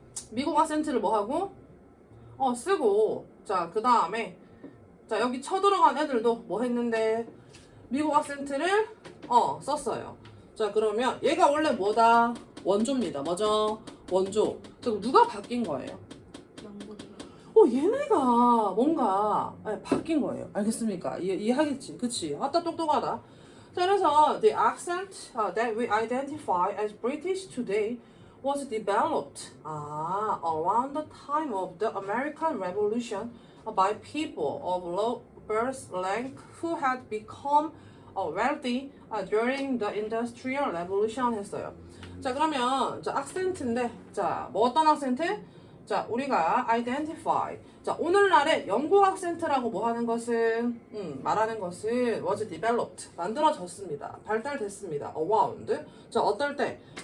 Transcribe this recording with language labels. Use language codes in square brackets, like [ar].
[ko] 미국 악센트를 뭐 하고? 쓰고. 자, 그 다음에 자, 여기 쳐들어간 애들도 뭐 했는데? 미국 악센트를 썼어요. 자, 그러면 얘가 원래 뭐다? 원조입니다. 뭐죠? 원조. 자, 그럼 누가 바뀐 거예요? 얘네가 뭔가 바뀐 거예요. 알겠습니까? 이해하겠지? 그치? 아따 똑똑하다. [en] 자, 그래서 the accent that we identify as British today was developed around the time of the American Revolution by people of low birth rank who had become wealthy during the Industrial Revolution [ko] 했어요. 자, 그러면 자, 악센트인데 자, 뭐 어떤 악센트? 자, 우리가 identify. 자, 오늘날의 영국 악센트라고 뭐 하는 것은 말하는 것은 [en] was developed. [ko] 만들어졌습니다. 발달됐습니다. around. 자, 어떨 때?